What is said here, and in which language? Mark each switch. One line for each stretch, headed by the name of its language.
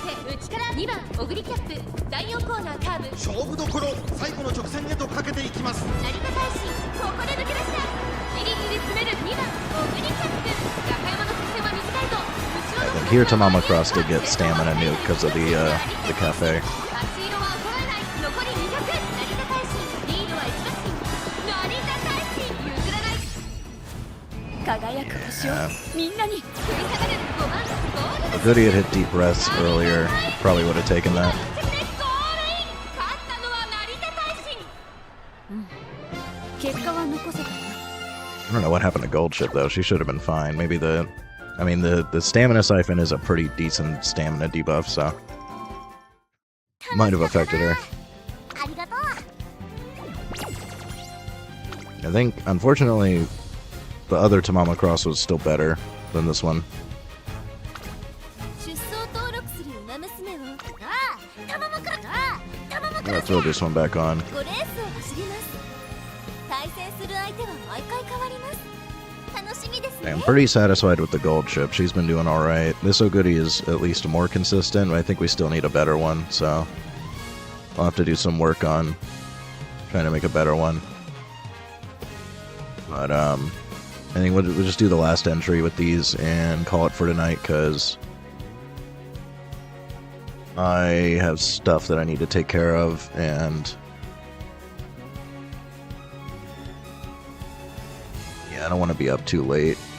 Japanese: 内から2番オグリキャップ第4コーナーカーブ。勝負どころ最後の直線へとかけていきます。成田大臣ここで抜け出した。ギリギリ詰める2番オグリキャップ。中山の直線は短いと後ろの
English: Here Tamama Cross did get stamina nuke because of the cafe.
Japanese: 足色は衰えない。残り200。成田大臣リードは1馬身。成田大臣譲らない。輝く星をみんなに。振り下がる5番ゴールド
English: If Goody had hit deep breaths earlier, probably would have taken that.
Japanese: 勝ったのは成田大臣。結果は残せた。
English: I don't know what happened to Gold Ship though. She should have been fine. Maybe the stamina siphon is a pretty decent stamina debuff, so might have affected her. I think, unfortunately, the other Tamama Cross was still better than this one.
Japanese: 出走登録する馬娘を。タマモクロス。
English: Let's throw this one back on.
Japanese: 5レースを走ります。対戦する相手は毎回変わります。楽しみですね。
English: I'm pretty satisfied with the Gold Ship. She's been doing alright. This Oguri is at least more consistent, but I think we still need a better one, so I'll have to do some work on trying to make a better one. But, I think we'll just do the last entry with these and call it for tonight, because I have stuff that I need to take care of, and yeah, I don't want to be up too late.